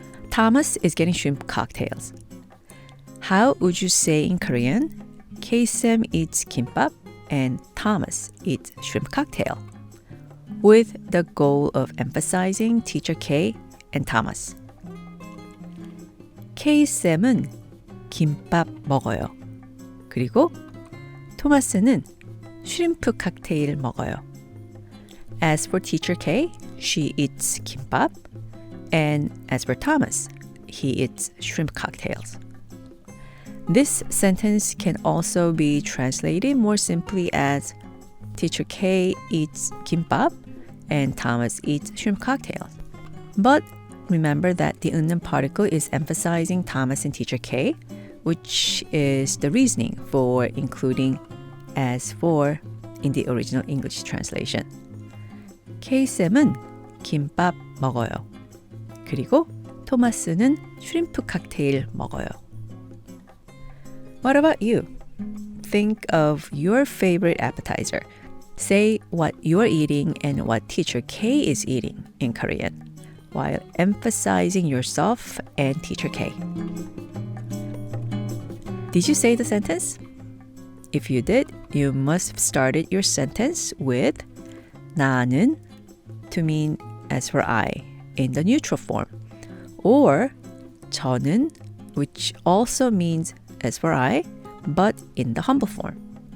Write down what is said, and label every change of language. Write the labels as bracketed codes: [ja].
[en] Thomas is getting shrimp cocktails. How would you say in Korean, K-쌤 eats kimbap and Thomas eats shrimp cocktail? With the goal of emphasizing teacher K and Thomas. [ko] K-쌤은 김밥 먹어요. 그리고 토마스는 슈림프 칵테일 먹어요. [en] As for teacher K, she eats kimbap, and as for Thomas, he eats shrimp cocktails. This sentence can also be translated more simply as teacher K eats kimbap and Thomas eats shrimp cocktails. But remember that the 은는 particle is emphasizing Thomas and teacher K, which is the reasoning for including as for in the original English translation. [ko] K-쌤은 김밥 먹어요. 그리고 토마스는 슈림프 칵테일 먹어요. [en] What about you? Think of your favorite appetizer. Say what you're eating and what teacher K is eating in Korean, while emphasizing yourself and teacher K. Did you say the sentence? If you did, you must have started your sentence with 나는 to mean as for I in the neutral form, or 저는, which also means as for I, but in the humble form.